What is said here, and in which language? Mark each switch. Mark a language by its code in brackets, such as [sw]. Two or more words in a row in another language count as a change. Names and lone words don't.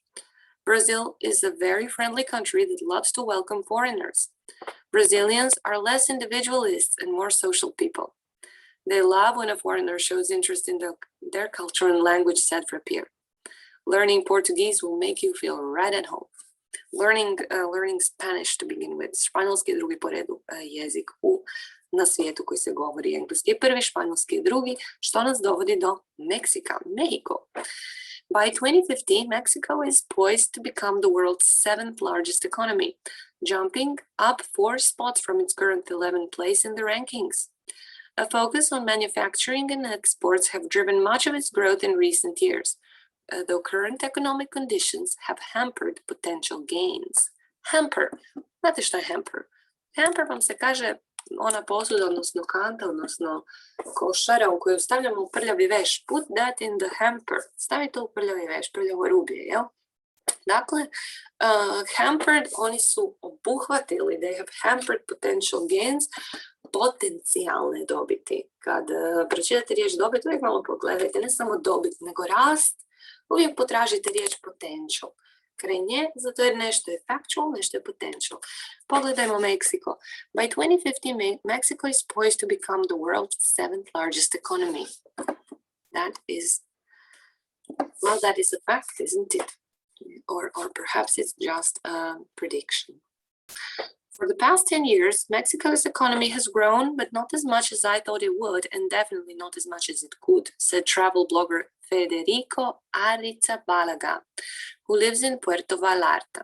[en] Brazil is a very friendly country that loves to welcome foreigners. Brazilians are less individualists and more social people. They love when a foreigner shows interest in their culture and language, said Frappier. Learning Portuguese will make you feel right at home. Learning Spanish to begin with. [hr] Španjolski je drugi po redu jezik na svijetu koji se govori engleski. Prvi španjolski je drugi, što nas dovodi do Meksika, Mexico. [en] By 2050, Mexico is poised to become the world's 7th largest economy, jumping up 4 spots from its current 11th place in the rankings. A focus on manufacturing and exports have driven much of its growth in recent years, though current economic conditions have hampered potential gains. Hamper. [hr] Znate šta je hamper? Hamper vam se kaže ona posuda, odnosno kanta, odnosno košara u koju stavljamo prljavi veš. [en] Put that in the hamper. [hr] Stavite u prljavi veš, prljavo rublje, jel? Dakle, hampered, oni su obuhvatili, [en] they have hampered potential gains, [hr] potencijalne dobiti. Kad pročitate riječ dobit, uvijek malo pogledajte, ne samo dobit, nego rast, uvijek potražite riječ potential. Kraj nje, zato jer nešto je factual, nešto je potential. Pogledajmo Mexico. [en] By 2050, Mexico is poised to become the world's 7th largest economy. That is a fact, isn't it? Or perhaps it's just a prediction. For the past 10 years, Mexico's economy has grown, but not as much as I thought it would, and definitely not as much as it could, said travel blogger Federico Arrizabalaga, who lives in Puerto Vallarta.